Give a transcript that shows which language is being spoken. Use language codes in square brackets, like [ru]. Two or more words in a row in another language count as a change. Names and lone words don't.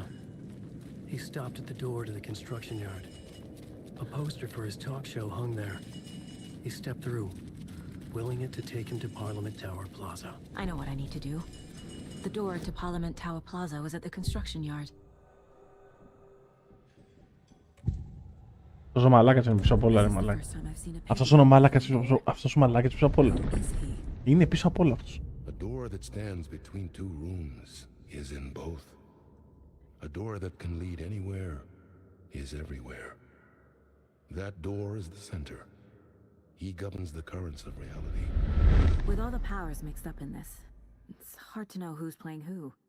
[en] He stopped at the door to the construction yard. A poster for his talk show hung there. He stepped through, willing it to take him to Parliament Tower Plaza. I know what I need to do. The door to Parliament Tower Plaza was at the construction yard. [el] Αυτός ο μαλάκας είναι πίσω απ' όλα, ρε μαλάκα. Αυτός είναι ο μαλάκας, αυτός ο μαλάκας πίσω απ' όλα. Είναι πίσω απ' όλα αυτός. [en] A door that stands between two rooms is in both. A door that can lead anywhere is everywhere. That door is the center. He governs the currents of reality. With all the powers mixed up in this, it's hard to know who's playing who.